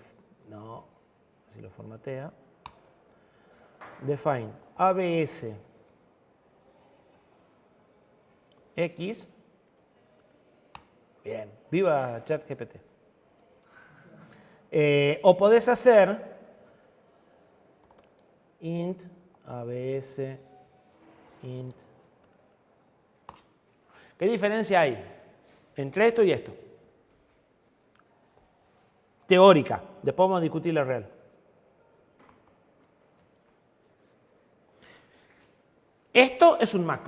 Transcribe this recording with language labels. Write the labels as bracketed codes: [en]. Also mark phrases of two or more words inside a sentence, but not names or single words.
[es] No, así lo formatea. Define ABS X. Bien, viva ChatGPT. O podés hacer int ABS int. ¿Qué diferencia hay entre esto y esto? Teórica, después vamos a discutir la real. Esto es un macro.